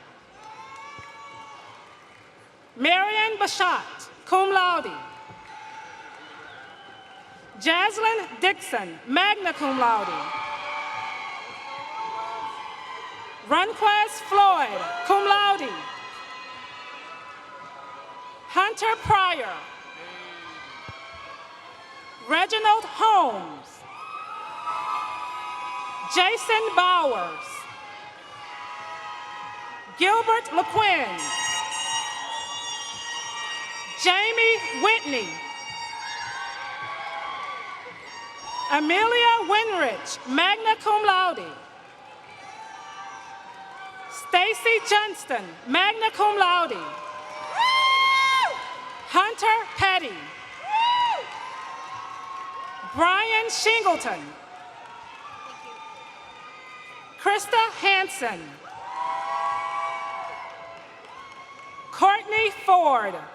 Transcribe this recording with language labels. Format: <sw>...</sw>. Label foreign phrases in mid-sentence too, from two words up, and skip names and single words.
<en>Marian Bashat,</en> <la>cum laude.</la> <en>Jaslyn Dixon,</en> <la>magna cum laude.</la> <en>Runquez Floyd,</en> <la>cum laude.</la> <en>Hunter Pryor. Reginald Holmes. Jason Bowers. Gilbert LeQuinn. Jamie Whitney. Amelia Winrich,</en> <la>magna cum laude.</la> <en>Stacy Johnston,</en> <la>magna cum laude.</la> <en>Hunter Petty. Brian Shingleton. Krista Hansen. Courtney Ford.</en>